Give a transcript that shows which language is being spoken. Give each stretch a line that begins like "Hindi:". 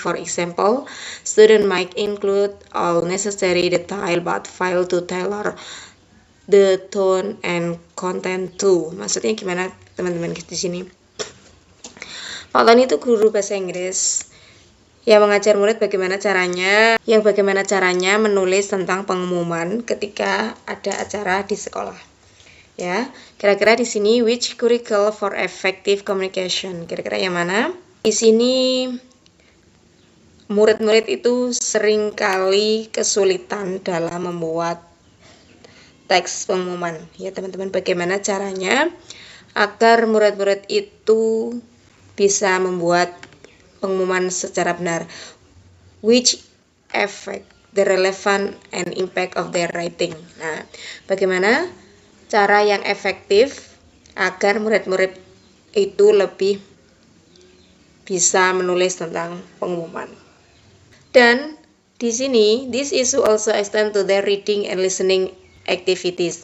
English: For example, students might include all necessary detail but fail to tailor the tone and content too.
Indonesian: Maksudnya gimana teman-teman di sini? Pak Tony itu guru bahasa Inggris yang mengajar murid bagaimana caranya menulis tentang pengumuman ketika ada acara di sekolah. Ya, kira-kira di sini
English: which curricle for effective communication?
Indonesian: Kira-kira yang mana? Di sini murid-murid itu seringkali kesulitan dalam membuat teks pengumuman. Ya, teman-teman, bagaimana caranya agar murid-murid itu bisa membuat pengumuman secara benar?
English: Which affect the relevance and impact of their writing.
Indonesian: Nah, bagaimana cara yang efektif agar murid-murid itu lebih bisa menulis tentang pengumuman. Dan di sini,
English: this issue also extend to their reading and listening activities.